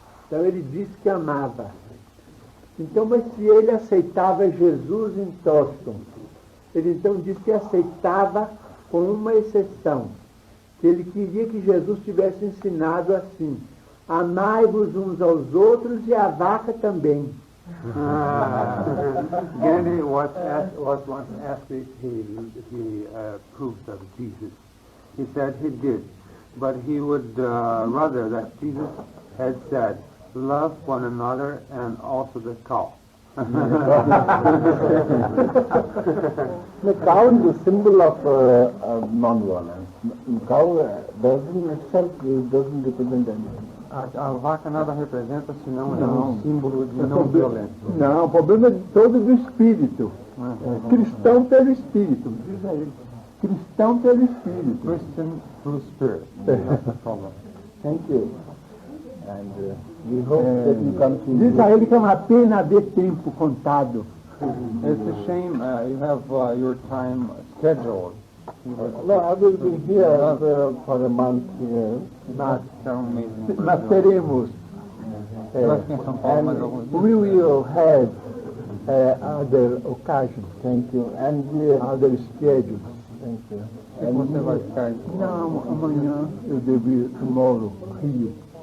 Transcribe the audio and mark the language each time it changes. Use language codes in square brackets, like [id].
[pt] Então ele disse que amava. Então, mas se ele aceitava Jesus em Toston, ele então disse que aceitava com uma exceção, que ele queria que Jesus tivesse ensinado assim: amai-vos uns aos outros e a vaca também. [en] Gandhi was once asked if he approved of Jesus. He said he did, but he would rather that Jesus had said, love one another and also the cow. The cow is a symbol of non-violence. Cow doesn't represent anything. [pt] A vaca nada representa senão um símbolo de não violência. Não, o problema é todo do espírito. Cristão pelo espírito. Diz a ele. Cristão pelo espírito. [en] Christian through spirit. That's the problem. Thank you. And we hope that you come to [pt] Diz a ele que é uma pena ver tempo contado. [en] It's a shame you have your time scheduled. No, I will be here for a month here. [pt] Mas teremos [en] We will have other occasions. Thank you. And other schedules. Thank you. [pt] Você vai ficar? Não, amanhã eu devo ir [en] tomorrow, [pt] Rio.